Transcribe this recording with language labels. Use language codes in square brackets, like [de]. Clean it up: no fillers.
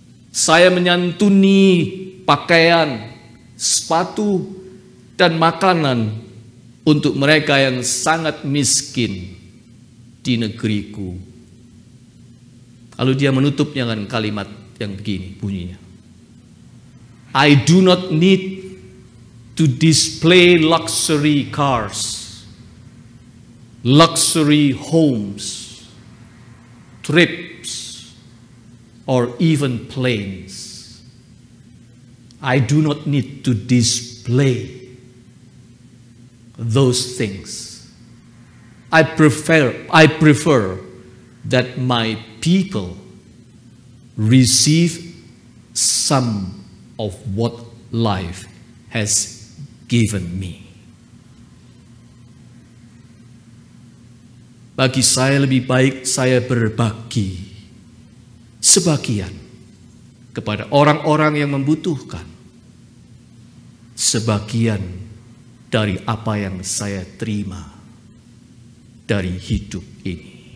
[id] Saya menyantuni pakaian, sepatu, dan makanan untuk mereka yang sangat miskin di negeriku. Lalu dia menutupnya dengan kalimat yang begini bunyinya. [en] I do not need to display luxury cars, luxury homes, trips, or even planes. I do not need to display those things. I prefer that my people receive some of what life has given me. [id] Bagi saya lebih baik saya berbagi sebagian kepada orang-orang yang membutuhkan, sebagian dari apa yang saya terima dari hidup ini.